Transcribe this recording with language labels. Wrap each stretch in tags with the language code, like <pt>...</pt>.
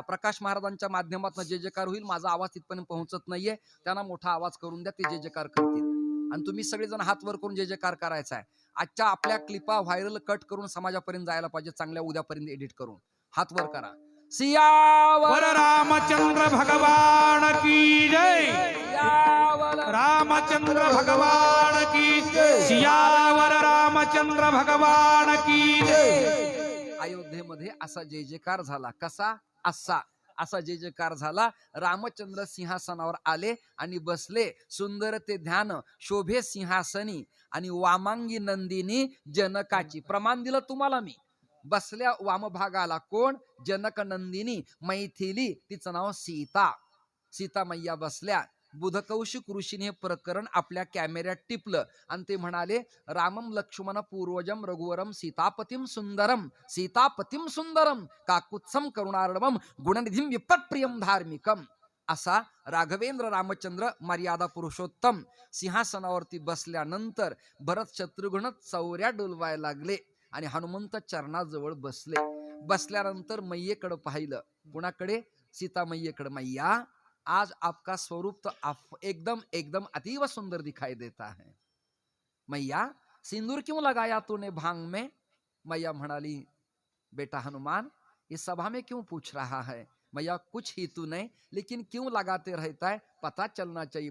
<mr>प्रकाश महाराजांच्या माध्यमातून जे जयकार होईल. माझा आवाज तिथपर्यंत पोहोचत नाहीये, त्यांना मोठा आवाज करून द्या, ते जे जयकार करतील. आणि तुम्ही सगळेजण हात वर करून जे जयकार करायचा आहे. आजच्या आपल्या क्लिपा व्हायरल कट करून समाजापर्यंत जायला पाहिजे, चांगल्या उद्यापर्यंत एडिट करून. हात वर करा. सियावर</mr> <hi>रामचंद्र भगवान की जय, रामचंद्र भगवान की जय, सियावर रामचंद्र भगवान की जय.</hi> <mr>अयोध्येमध्ये असा जय जयकार झाला. कसा? असा जय जयकार झाला. रामचंद्र सिंहासनावर आले आणि बसले. सुंदर ते ध्यान शोभे सिंहासनी आणि वामांगी नंदिनी जनकाची. प्रमाण दिलं तुम्हाला मी. बसल्या वामभागाला कोण? जनक नंदिनी मैथिली, तिचं नाव सीता मैया बसल्या. बुधकौशिक ऋषीने हे प्रकरण आपल्या कॅमेऱ्यात टिपलं आणि ते म्हणाले,</mr> <sa>रामम लक्ष्मण पूर्वजम रघुवरम सीतापतीम सुंदरम काकुत्सम करुणार्णवम गुणनिधिम विपत्प्रियम धार्मिकम.</sa> <mr>असा राघवेंद्र रामचंद्र मर्यादा पुरुषोत्तम सिंहासनावरती बसल्यानंतर भरत शत्रुघ्न चौऱ्या डोलवायला लागले आणि हनुमंत चरणाजवळ बसले. बसल्यानंतर मैयेकडे पाहिलं. कुणाकडे? सीता मैयेकडे.</mr> <hi>मैया, आज आपका स्वरूप तो एकदम अतीव सुंदर दिखाई देता है. मैया, सिंदूर क्यों लगाया तूने भांग में?</hi> <mr>मैया म्हणाली,</mr> <hi>बेटा हनुमान, इस सभा में क्यों पूछ रहा है? मैया, कुछ ही तू नहीं, लेकिन क्यों लगाते रहता है? पता चलना चाहिए.</hi>